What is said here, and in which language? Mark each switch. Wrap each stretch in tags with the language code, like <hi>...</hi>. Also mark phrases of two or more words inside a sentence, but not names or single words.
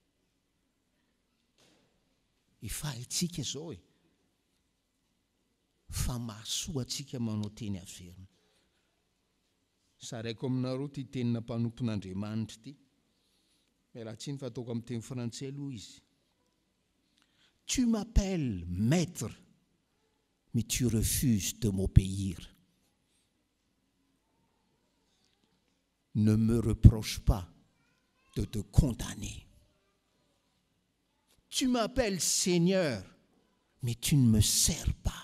<mg>Efahintsika izao fa mahasoa antsika manao teny averina. Saraiko aminareo ty tenina mpanompon'Andriamanitra ty. Mialatsiny fa ataoko amin'ny teny frantsay aloha izy.</mg> <fr>Tu m'appelles maître, mais tu refuses de m'obéir. Ne me reproche pas de te condamner. Tu m'appelles Seigneur, mais tu ne me sers pas.</fr>